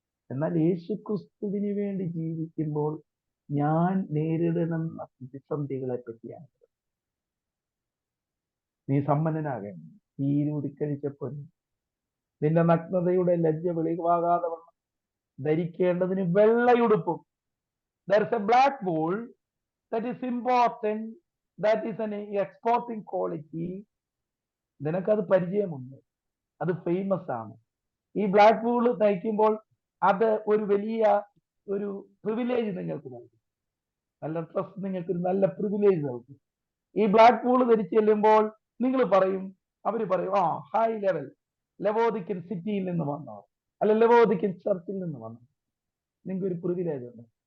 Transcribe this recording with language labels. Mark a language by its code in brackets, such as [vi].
[ml] എന്നാൽ യേശുക്രിസ്തുവിന് വേണ്ടി ജീവിക്കുമ്പോൾ ഞാൻ നേരിടുന്ന പ്രതിസന്ധികളെ പറ്റിയാണ്. നീ സമ്പന്നനാകേണ്ട, തീരൂതിക്കഴിച്ചപ്പോൾ നിന്റെ നഗ്നതയുടെ ലജ്ജ വെളിവാകാതെ വണ്ണം ധരിക്കേണ്ടതിന് വെള്ളയുടുപ്പും. [en] There is a black wool that is important, that is an exporting quality. [ml] നിനക്കത് പരിചയമുണ്ട്, അത് ഫേമസ് ആണ്. ഈ ബ്ലാക്ക് വൂൾ തയ്ക്കുമ്പോൾ അത് ഒരു വലിയ ഒരു പ്രിവിലേജ് നിങ്ങൾക്ക് നൽകും. നല്ല ഡ്രസ് നിങ്ങൾക്ക് നല്ല പ്രിവിലേജ് നൽകും. ഈ ബ്ലാക്ക് വൂൾ ധരിച്ചു ചെല്ലുമ്പോൾ നിങ്ങൾ പറയും, അവര് പറയും, ഹൈ ലെവൽ ലവോദിക്കൻ സിറ്റിയിൽ നിന്ന് വന്നോ, അല്ല ലവോദിക്കൻ ചർച്ചിൽ നിന്ന് വന്നോ, നിങ്ങൾക്ക് ഒരു പ്രിവിലേജ് ഉണ്ട്.